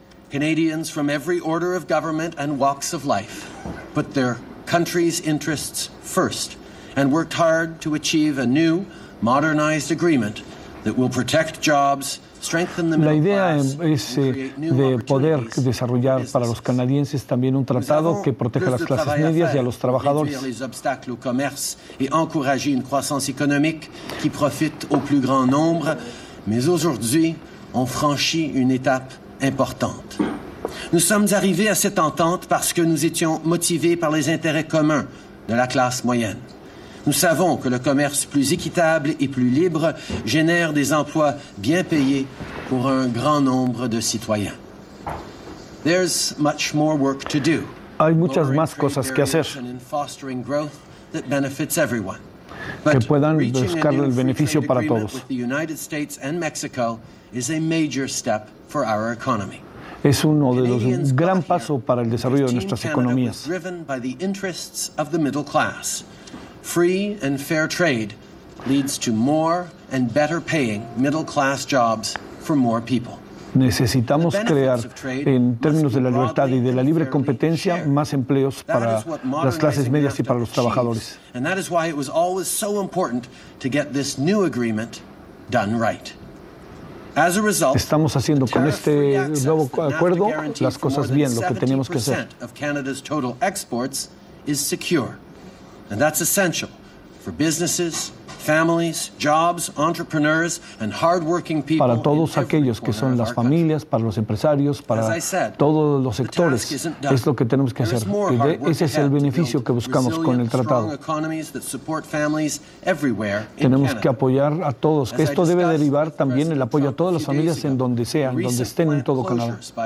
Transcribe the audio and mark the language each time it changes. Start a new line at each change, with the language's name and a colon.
English: Canadians from every order of government and walks of life put their country's interests first and worked hard to achieve a new, modernized agreement that will protect jobs, strengthen the middle class, and create new opportunities.
Spanish: La idea es de poder desarrollar para los canadienses también un tratado que proteja las clases medias y a los trabajadores.
French: Réduire les obstacles au commerce et encourager une croissance économique qui profite au plus grand nombre. Mais aujourd'hui, on franchit une étape importante. Nous sommes arrivés à cette entente parce que nous étions motivés par les intérêts communs de la classe moyenne. Nous savons que le commerce plus équitable et plus libre génère des emplois bien payés pour un grand nombre de citoyens.
English: There's much more work to do.
Spanish: Hay muchas más cosas que hacer.
English: In fostering growth that benefits everyone.
Spanish: Que puedan buscar el beneficio para todos.
English: With the United States and Mexico is a major step for our economy.
Spanish: Es uno de los gran paso para el desarrollo de nuestras economías.
English: Driven by the interests of the middle class, free and fair trade leads to more and better paying middle class jobs for more people.
Spanish: Necesitamos crear, en términos de la libertad y de la libre competencia, más empleos para las clases medias y para los trabajadores.
English: And that is why it was always so important to get this new agreement done right. As a result,
Spanish: estamos haciendo con este nuevo acuerdo las cosas bien, lo que tenemos que hacer.
English: Of Canada's total exports is secure. And that's essential for businesses, families, jobs, entrepreneurs, and hardworking people.
Spanish: Para todos aquellos que son las familias, para los empresarios, para todos los sectores, es lo que tenemos que hacer. Ese es el beneficio que buscamos con el tratado. Tenemos que apoyar a todos. Esto debe derivar también el apoyo a todas las familias en donde sean, donde estén en todo Canadá.